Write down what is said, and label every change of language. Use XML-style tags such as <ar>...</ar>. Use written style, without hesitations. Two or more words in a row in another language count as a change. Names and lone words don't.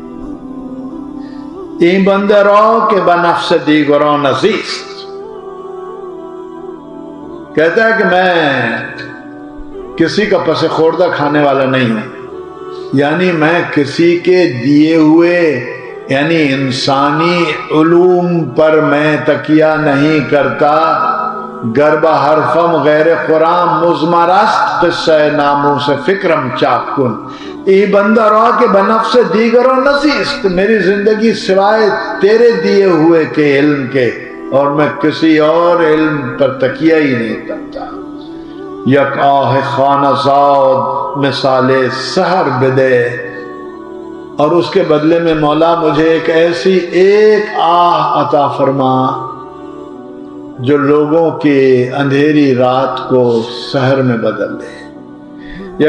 <fa>این بندہ را کہ بنفس دیگران نزیست،</fa> <ur>کہتا ہے کہ میں کسی کا پس خوردہ کھانے والا نہیں ہوں، یعنی میں کسی کے دیے ہوئے، یعنی انسانی علوم پر میں تکیہ نہیں کرتا۔</ur> <fa>گربہ حرفم غیر قرآن مزمرست قصہ ناموس فکرم چاکن، ای بندہ را کہ بنفس دیگروں نزیست،</fa> <ur>میری زندگی سوائے تیرے دیے ہوئے کے علم کے، اور میں کسی اور علم پر تکیہ ہی نہیں کرتا۔</ur> <fa>یک آہ خانہ زاد مثال سحر بدے،</fa> <ur>اور اس کے بدلے میں مولا مجھے ایک ایسی ایک آہ عطا فرما جو لوگوں کی اندھیری رات کو سحر میں بدل دے۔</ur>